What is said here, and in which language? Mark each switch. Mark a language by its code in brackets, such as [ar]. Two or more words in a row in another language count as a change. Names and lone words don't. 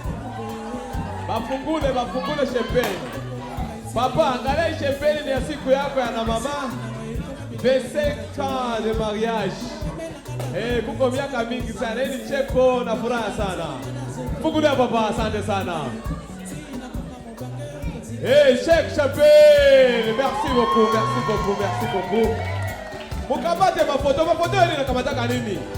[sw] Bafungule champagne. Papa, angalia champagne ni ya siku yako ya na mama. [fr] 25 ans de mariage. [sw] Kuko miaka mingi sana. Ni cheko na furaha sana. Fungulia papa, asante sana. [en] Shake champagne. [fr] Merci beaucoup. [sw] Mkamate mafoto yale na kamataka nini?